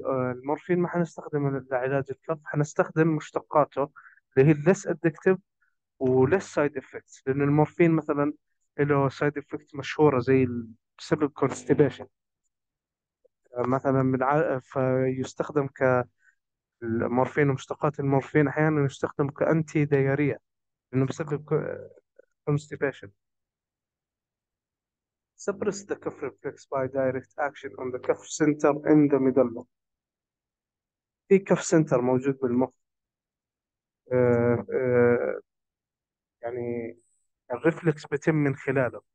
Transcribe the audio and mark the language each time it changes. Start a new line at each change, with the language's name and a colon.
Arabic: المورفين ما حنستخدمه لعلاج الكف، حنستخدم مشتقاته اللي هي
English: less addictive
Arabic: و
English: less side effects،
Arabic: لأن المورفين مثلا له side effects مشهورة زي بسبب constipation مثلا فيستخدم كالمورفين ومشتقات المورفين أحيانا يستخدم كأنتي دايريا لأنه بسبب constipation.
English: Suppress the cuff reflex by direct action on the cuff center in the middle.
Arabic: في كف سنتر موجود بالمخ، آه، آه، يعني الريفلكس بيتم من خلاله.